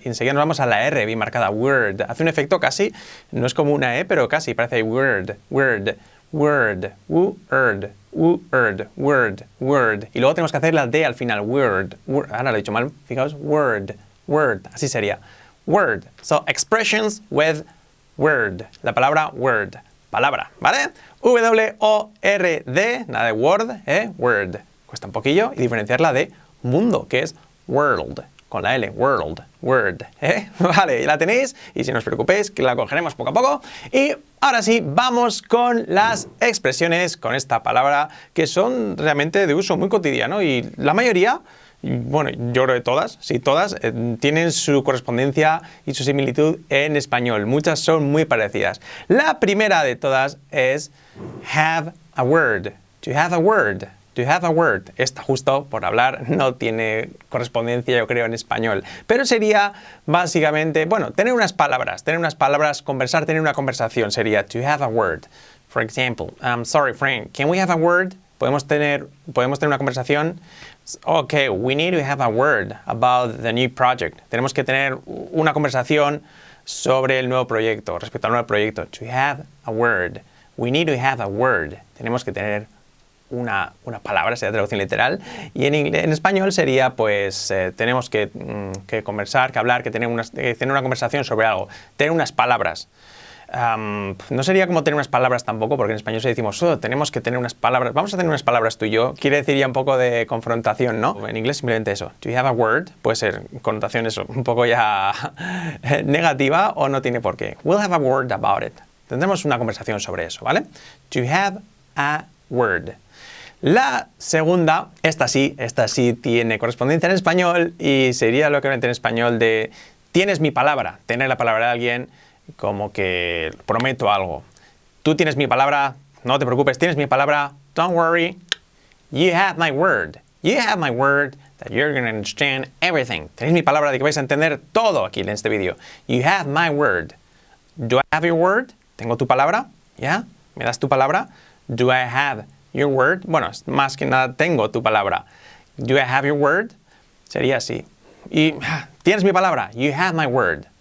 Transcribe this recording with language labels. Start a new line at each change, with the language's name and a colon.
Spanish: Y enseguida nos vamos a la R bien marcada, word. Hace un efecto casi, no es como una E, pero casi, parece word, word, word, word, word, word, word. Y luego tenemos que hacer la D al final, word, word. Ahora lo he dicho mal, fijaos, word, word, así sería, word.
English: So, expressions with word.
Spanish: La palabra word, palabra, ¿vale? W-O-R-D, nada de word, word. Cuesta un poquillo y diferenciarla de mundo, que es world, con la L, world, word, Vale, la tenéis y si no os preocupéis que la cogeremos poco a poco. Y ahora sí, vamos con las expresiones con esta palabra que son realmente de uso muy cotidiano y la mayoría, bueno, yo creo que todas, sí, todas, tienen su correspondencia y su similitud en español. Muchas son muy parecidas. La primera de todas es
English: have a word, to have a word. To have a word.
Spanish: Esta justo por hablar no tiene correspondencia, yo creo, en español. Pero sería básicamente, bueno, tener unas palabras, conversar, tener una conversación sería
English: to have a word. For example, sorry friend, can we have a word?
Spanish: ¿Podemos tener una conversación?
English: Okay, we need to have a word about the new project.
Spanish: Tenemos que tener una conversación sobre el nuevo proyecto, respecto al nuevo proyecto.
English: To have a word.
Spanish: We need to have a word. Tenemos que tener una palabra, sería traducción literal, y en español sería, pues, tenemos que conversar, que hablar, que tener una conversación sobre algo, tener unas palabras. No sería como tener unas palabras tampoco, porque en español se decimos, tenemos que tener unas palabras, vamos a tener unas palabras tú y yo, quiere decir ya un poco de confrontación, ¿no? En inglés simplemente eso,
English: do you have a word,
Spanish: puede ser connotación eso, un poco ya negativa o no tiene por qué.
English: We'll have a word about it.
Spanish: Tendremos una conversación sobre eso, ¿vale?
English: To have a word.
Spanish: La segunda, esta sí tiene correspondencia en español y sería lo que en español de tienes mi palabra, tener la palabra de alguien como que prometo algo. Tú tienes mi palabra,
English: no te preocupes, tienes mi palabra, don't worry, you have my word that you're going to understand everything.
Spanish: Tenéis mi palabra de que vais a entender todo aquí en este vídeo.
English: You have my word. Do I have your word?
Spanish: ¿Tengo tu palabra? ¿Ya? ¿Me das tu palabra?
English: Do I have your word?
Spanish: Bueno, más que nada tengo tu palabra.
English: Do I have your word?
Spanish: Sería así. Y tienes mi palabra.
English: You have my word.